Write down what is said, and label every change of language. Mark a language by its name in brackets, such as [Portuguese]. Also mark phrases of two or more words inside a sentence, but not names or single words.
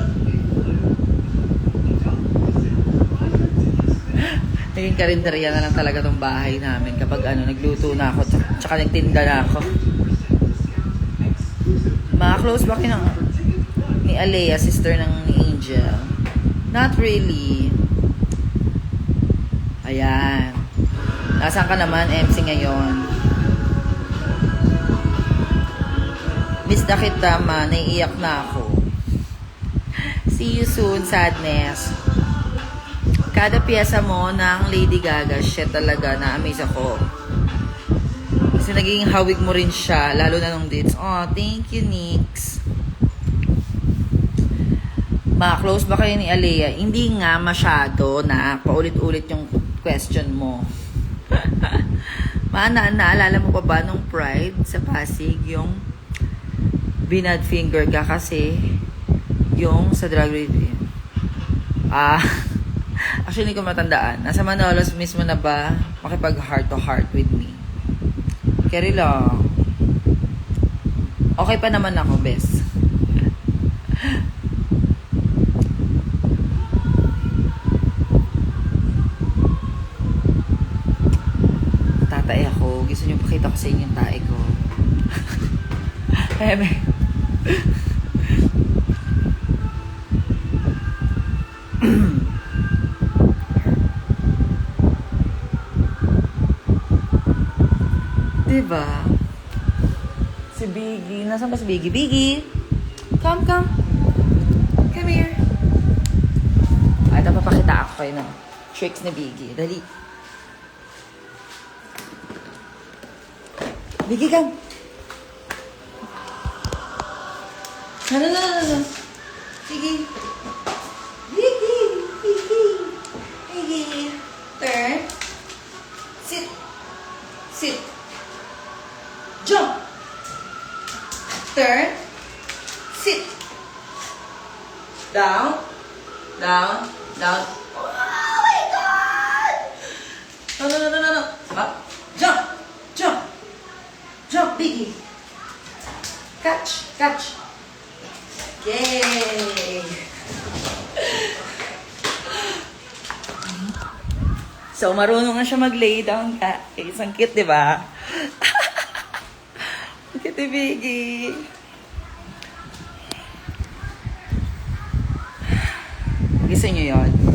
[Filipino] Naging karinderya na lang talaga tong bahay namin kapag nagluto na ako tsaka nagtinda na ako. Mga close ba kayo ni Alea, sister ng ni Angel? [English] Not really. [Filipino] Ayan. Nasaan ka naman, MC ngayon? Miss na kita, ma. Naiiyak na ako. [English] See you soon, sadness. [Filipino] Kada piyesa mo ng Lady Gaga, shit talaga, na-amaze ako. Kasi naging hawig mo rin siya, lalo na nung dates. [English] Oh, thank you, [Filipino] Nix. Ma-close ba kayo ni Alea? Hindi nga masyado na paulit-ulit yung question mo. Naalala mo pa ba nung Pride sa Pasig, yung binad finger ka kasi yung sa drag race? Actually, hindi ko matandaan. Nasa Manolos mismo na ba makipag [English] heart to heart with me? [Filipino] Carry lang. Okay pa naman ako, bes. Tatay ako. Gusto niyo pakita ko sa inyo yung tae ko. Eme. Diba? Si Biggie. Nasaan ba si Biggie? Biggie! [English] Come, come. Come here. [Filipino] kayo ng tricks ni Biggie. Dali. [English] Biggie, come. No. Biggie. Biggie. Turn. Sit. Jump. Turn. Sit. Down. Oh my God! No. Up. Jump, Biggie. Catch. Yay! [Filipino] So, marunong na siya mag- [English] lay down, [Filipino] guys. Ang cute, di ba? Ang cute ni Biggie. Gusto niyo yun?